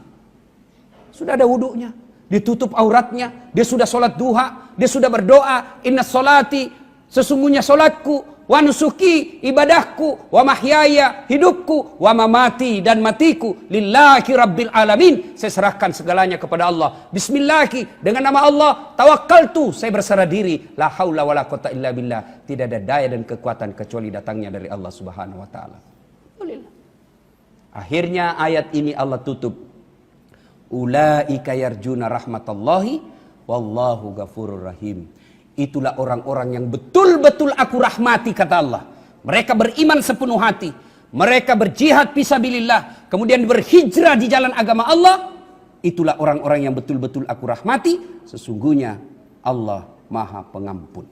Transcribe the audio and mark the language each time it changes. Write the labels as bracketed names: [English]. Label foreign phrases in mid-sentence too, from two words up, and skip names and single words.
[Indonesian] Sudah ada wudunya, ditutup auratnya, dia sudah sholat duha, dia sudah berdoa, [Arabic] inna sholati, [Indonesian] sesungguhnya sholatku, [Arabic] wa nusuki, [Indonesian] ibadahku, [Arabic] wa mahyaya, [Indonesian] hidupku, [Arabic] wa mamati, [Indonesian] dan matiku, [Arabic] lillahi rabbil alamin. [Indonesian] Saya serahkan segalanya kepada Allah. Bismillahi, dengan nama Allah, tawakkaltu, saya berserah diri, [Arabic] la haula wa la quwata illa billah. [Indonesian] Tidak ada daya dan kekuatan kecuali datangnya dari Allah [Arabic] subhanahu wa ta'ala. [Indonesian] Akhirnya ayat ini Allah tutup. [Arabic] Ulaika yarjuna rahmatallahi wallahu ghafurur rahim. [Indonesian] Itulah orang-orang yang betul-betul aku rahmati, kata Allah. Mereka beriman sepenuh hati, mereka berjihad fisabilillah, kemudian berhijrah di jalan agama Allah. Itulah orang-orang yang betul-betul aku rahmati. Sesungguhnya Allah Maha Pengampun.